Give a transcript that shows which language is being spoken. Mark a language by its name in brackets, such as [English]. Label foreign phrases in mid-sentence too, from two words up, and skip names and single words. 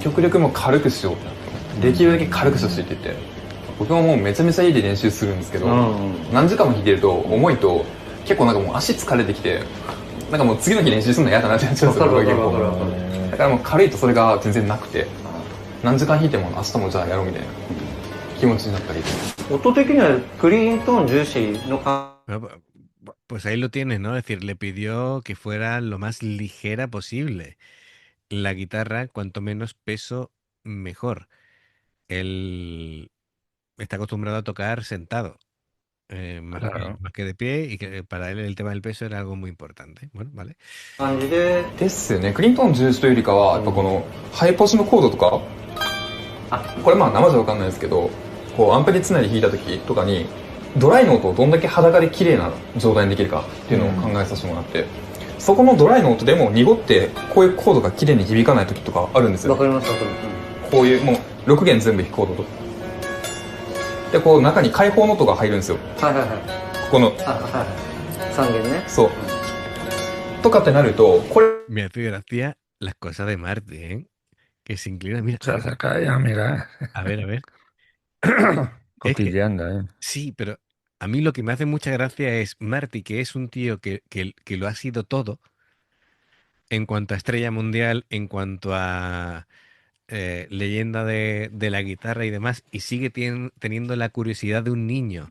[Japanese] 極力もう軽くしようってなってできるだけ軽くしてほしいって言って僕はもうめちゃめちゃ家で練習するんですけど、何時間も弾いてると重いと結構なんかもう足疲れてきてなんかもう次の日練習するの嫌だなってなっちゃうんですよ。わかる僕は結わかるわか構だからもう軽いとそれが全然なくて何時間弾いても明日もじゃあやろうみたいな気持ちになったり。音的にはクリーントーン重視の感 [Spanish] Pues ahí lo tienes, ¿no? Es decir, le pidió que fuera lo más ligera posible. La guitarra, cuanto menos peso, mejor. Él está acostumbrado a tocar sentado, Claro. más que de pie, y que para él el tema del peso era algo muy importante. Bueno, vale. [Japanese] じで、ですよね。クリントン重視というよりかはやっぱこのハイポジのコードとかこれまあ生じゃ分かんないですけどこうアンプにつないで弾いた時とかにドライの音をどんだけ裸で綺麗な状態にできるかっていうのを考えさせてもらって、そこのドライの音でも濁ってこういうコードが綺麗に響かない時とかあるんですよ、わかりますわかります。こういうもう6弦全部弾くコードとでこう中に開放の音が入るんですよ、はいはいはい。ここのはいはい。3弦ね。そうとかってなるとこれ [Spanish] Me hace gracia las cosas de Marty, ¿eh? Que se inclina. Mira, Se acerca ya, mira. a ver, a ver. Es que Cotilleando, ¿eh? sí, pero a mí lo que me hace mucha gracia es Marty, que es un tío que lo ha sido todo en cuanto a estrella mundial, en cuanto a leyenda de la guitarra y demás, y sigue teniendo la curiosidad de un niño,